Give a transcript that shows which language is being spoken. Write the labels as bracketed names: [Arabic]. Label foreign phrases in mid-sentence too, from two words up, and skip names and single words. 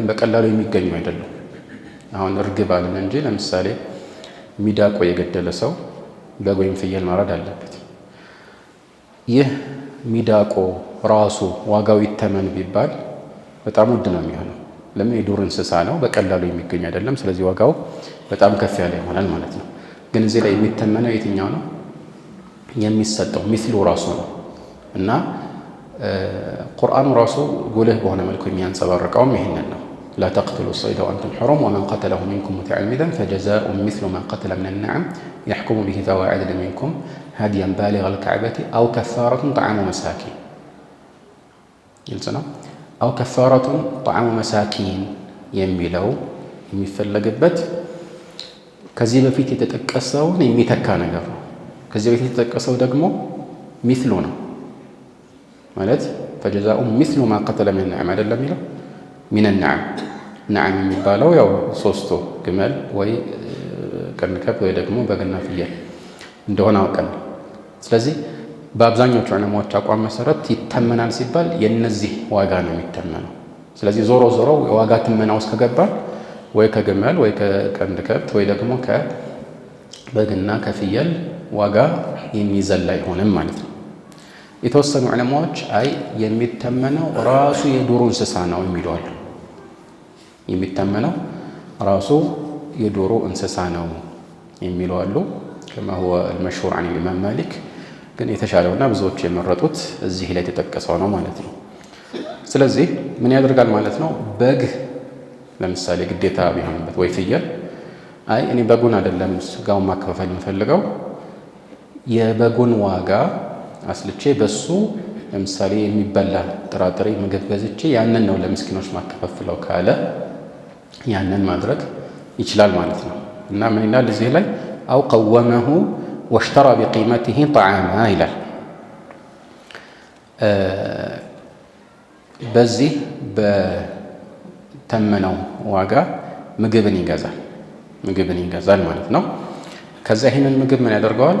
[Amharic] በቀላሉ የሚገኙ አይደሉም። አሁን እርግብ አለን እንጂ ለምሳሌ ሚዳቆ የገደለ ሰው በግ ወይም ፍየል ማረድ አለበት። ይህ ሚዳቆ ራሱ ዋጋው ይተመን ቢባል በጣም ውድ ነው የሚሆነው። ለምን? የዱር እንስሳ ነው፣ በቀላሉ የሚገኝ አይደለም። ስለዚህ ዋጋው በጣም ከፍ ያለ ይሆናል ማለት ነው። ግን እዚህ ላይ የሚተመነው የትኛው ነው? የሚሰጠው ሚስሉ ራሱ ነው እና ቁርአኑ ራሱ ጉልህ በሆነ መልኩ የሚያንጸባርቀውም ይህንን ነው። [Arabic] لا تقتلوا الصيد وأنتم حرم ومن قتله منكم متعمدا فجزاء مثل من قتل من النعم يحكم به ذوى عدل منكم هديا بالغ الكعبة أو كفارة طعام مساكين يلزنا أو كفارة طعام مساكين [Amharic] የሚለው የሚፈለግበት ከዚህ በፊት የተጠቀሰውን የሚተካ ነገር ነው። ከዚህ በፊት የተጠቀሰው ደግሞ ሚስሉ ነው ማለት [Arabic] فجزاء مثل ما قتل من النعم [Amharic] አይደለም የሚለው [Arabic] من النعم نعم [Amharic] የሚባለው ያው ሶስቱ ግመል ወይ ቀንድ ከብት ወይ ደግሞ በግና ፍየል እንደሆነ አውቀን። ስለዚህ በአብዛኞቹ ዑለማዎች አቋም መሰረት ይተመናል ሲባል የነዚህ ዋጋ ነው የሚተመነው። ስለዚህ ዞሮ ዞሮ የዋጋ ትመና ውስጥ ከገባ ወይ ከግመል ወይ ከቀንድ ከብት ወይ ደግሞ ከበግና ከፍየል ዋጋ የሚዘላ አይሆንም ማለት ነው። የተወሰኑ ዑለማዎች አይ የሚተመነው ራሱ የዱር እንስሳ ነው የሚሉ አሉ። የሚተመነው ራሱ የዱር እንስሳ ነው የሚሉ አሉ። [Arabic] كما هو المشهور عن الإمام مالك [Amharic] ግን የተሻለውና ብዙዎች የመረጡት እዚህ ላይ የተጠቀሰው ነው ማለት ነው። ስለዚህ ምን ያደርጋል ማለት ነው? በግ ለምሳሌ ግዴታ ቢሆንበት ወይ ፍየል አይ እኔ በጉን አይደለም ስጋውን ማከፋፈል የምፈልገው የበጉን ዋጋ አስልቼ በሱ ለምሳሌ የሚበላ ጥራጥሬ ምግብ ገዝቼ ያንን ነው ለምስኪኖች ማከፋፍለው ካለ ያንን ማድረግ ይችላል ማለት ነው። እና ምን ይላል እዚህ ላይ [Arabic] أو قومه واشترى بقيمته طعاما [Amharic] ይላል። በዚህ በተመነው ዋጋ ምግብን ይገዛል ማለት ነው። ከዛ ይህንን ምግብ ምን ያደርገዋል?